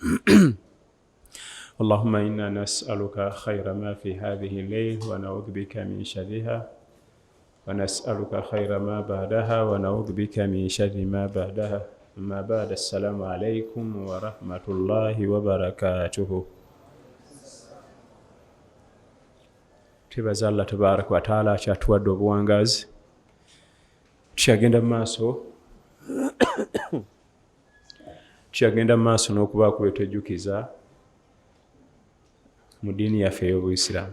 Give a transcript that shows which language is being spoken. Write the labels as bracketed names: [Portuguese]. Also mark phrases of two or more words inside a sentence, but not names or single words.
[Arabic] اللهم إنا نسألك خير ما في هذه الليل ونعوذ بك من شرها، ونسألك خير ما بعدها ونعوذ بك من شر ما بعدها. أما بعد، السلام عليكم ورحمة الله وبركاته. [Ganda] Tubaza Allah [Arabic] تبارك وتعالى [Ganda] kyatuwadde obuwangazi. Tukyagenda maaso n'okubaako bye twejjukiza mu ddiini yaffe ey'Obuisiraamu.